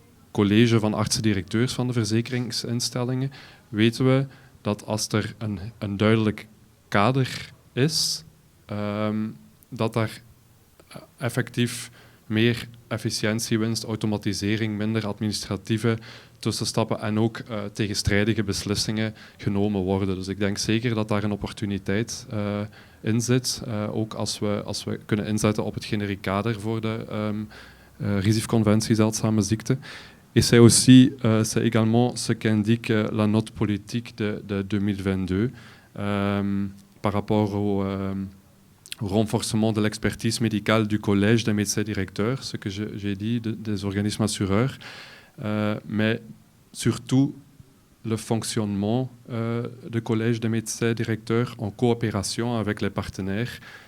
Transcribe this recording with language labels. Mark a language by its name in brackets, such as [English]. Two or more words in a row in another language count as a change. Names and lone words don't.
[Dutch] college van artsen-directeurs van de verzekeringsinstellingen weten we dat als er een duidelijk kader is, dat daar effectief meer efficiëntiewinst, automatisering, minder administratieve tussenstappen en ook tegenstrijdige beslissingen genomen worden. Dus ik denk zeker dat daar een opportuniteit in zit, ook als we kunnen inzetten op het generiek kader voor de RISIF-conventie zeldzame ziekten. [French] Et c'est également ce qu'indique la note politique de 2022 par rapport au renforcement de l'expertise médicale du collège des médecins directeurs, ce que j'ai dit, des organismes assureurs, mais surtout le fonctionnement du collège des médecins directeurs en coopération avec les partenaires